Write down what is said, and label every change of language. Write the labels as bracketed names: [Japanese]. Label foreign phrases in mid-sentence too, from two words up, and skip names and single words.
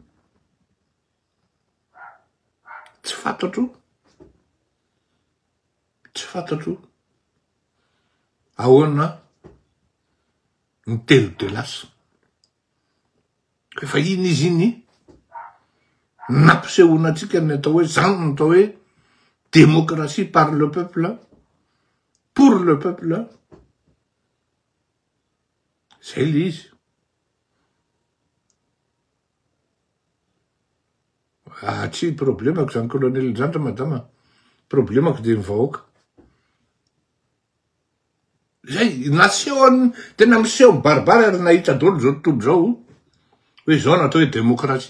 [Malagasy] Tsy fantatro. Tsy fantatro. Ahoana ny telo de lasa. Efa iny izy iny nampisehoana atsika ny atao hoe zany ny atao hoe [French] démocratie par le peuple, pour le peuple. [Malagasy] Zay le izy. Tsy problemako zany colonel zany madama. Problemako de ny vahoaka. Zay naseho tena miseho baribary ary nahitra daholo zao tontolo zao hoe zao natao hoe démocratie.